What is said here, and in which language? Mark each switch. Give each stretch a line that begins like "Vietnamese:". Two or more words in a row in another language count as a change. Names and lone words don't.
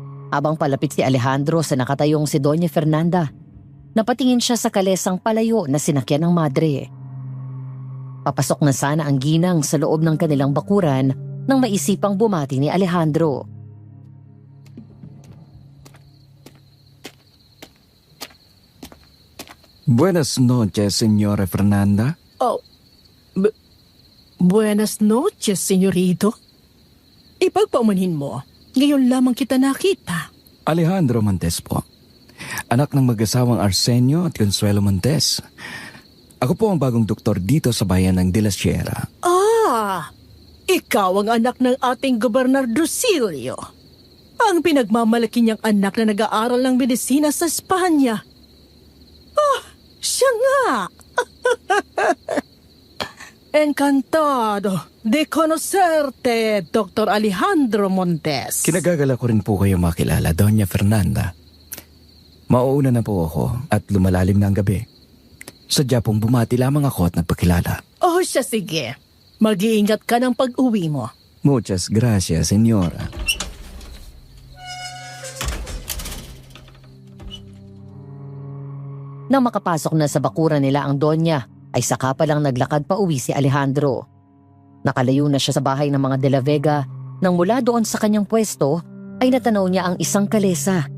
Filipino: Habang palapit si Alejandro sa nakatayong si Doña Fernanda, napatingin siya sa kalesang palayo na sinakyan ng madre. Papasok na sana ang ginang sa loob ng kanilang bakuran nang maisipang bumati ni Alejandro.
Spanish: Buenas noches, Señora Fernanda. Oh, buenas noches, senyorito.
Filipino: Ipagpaumanhin mo, ngayon lamang kita nakita. Alejandro Montes po. Anak ng mag-asawang Arsenio at Consuelo Montes. Ako po ang bagong doktor dito sa bayan ng De La Sierra. Ah, ikaw ang anak ng ating Gobernar Drusilio. Ang pinagmamalaki niyang anak na nag-aaral ng medisina sa Espanya. Ah, siya nga!
Spanish: Encantado de conocerte, Dr. Alejandro Montes.
Filipino: Kinagagala ko rin po kayo makilala, Doña Fernanda. Mauuna na po ako at lumalalim na ang gabi. Sadya pong bumati lamang ako at nagpakilala. Oh, siya sige. Mag-iingat ka ng pag-uwi mo.
Spanish: Muchas gracias, Señora.
Filipino: Nang makapasok na sa bakuran nila ang Donya, ay saka pa lang naglakad pa uwi si Alejandro. Nakalayo na siya sa bahay ng mga De La Vega nang mula doon sa kanyang pwesto ay natanaw niya ang isang kalesa.